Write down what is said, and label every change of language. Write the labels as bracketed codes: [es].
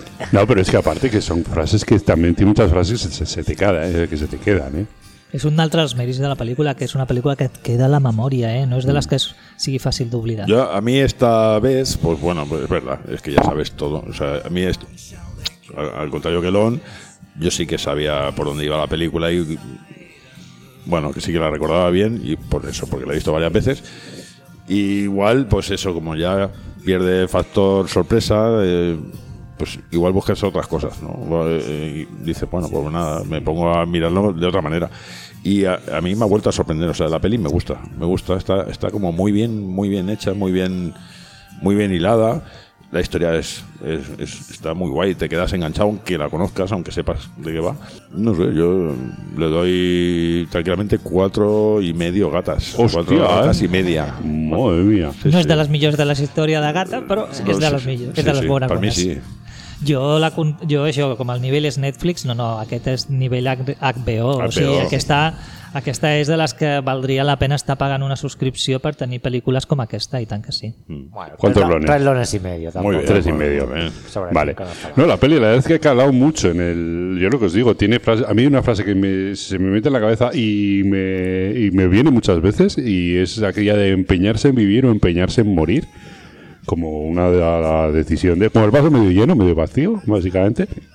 [ca] No, però és que a part que són frases que també tinc moltes frases que [es] se te queden. [ca] És un altre dels mèrits de la pel·lícula, que és una pel·lícula que et queda a la memòria, no és de les que sigui fàcil d'oblidar. [es] A mi esta vez, pues bueno, pues es verdad, es que ya sabes todo. O sea, a mí al contrario que Lon, yo sí que sabía por dónde iba la película y bueno, que sí que la recordaba bien, y por eso, porque la he visto varias veces. Y igual, pues eso, como ya pierde factor sorpresa, pues igual buscas otras cosas, ¿no? Y dices, bueno, pues nada, me pongo a mirarlo de otra manera. Y a mí me ha vuelto a sorprender, o sea, la peli me gusta, está como muy bien hecha, muy bien hilada. La historia es está muy guay, te quedas enganchado aunque la conozcas, aunque sepas de qué va. No sé, yo le doy tranquilamente 4.5 gatas. Hostia, 4 gatas y media. Madre mía. Sí, no sí. Es de las millones de la historia de gata, pero es de las millones, es de las buenas. Para mí sí. Yo eso, [ca] com el nivell és Netflix, no, aquest és nivell HBO. O sigui, aquesta és de les que valdria la pena estar pagant una subscripció per tenir pel·lícules com aquesta, i tant que sí. [es] ¿Cuántos lones? 3.5 lones. Muy bien, 3.5. Vale. No, la peli, la verdad es que ha calado mucho en el... Yo lo que os digo, tiene frase... A mí una frase que se me mete en la cabeza y me viene muchas veces, y es aquella de empeñarse en vivir o empeñarse en morir. Como una de la decisión de... Como el vaso medio lleno, medio vacío, básicamente.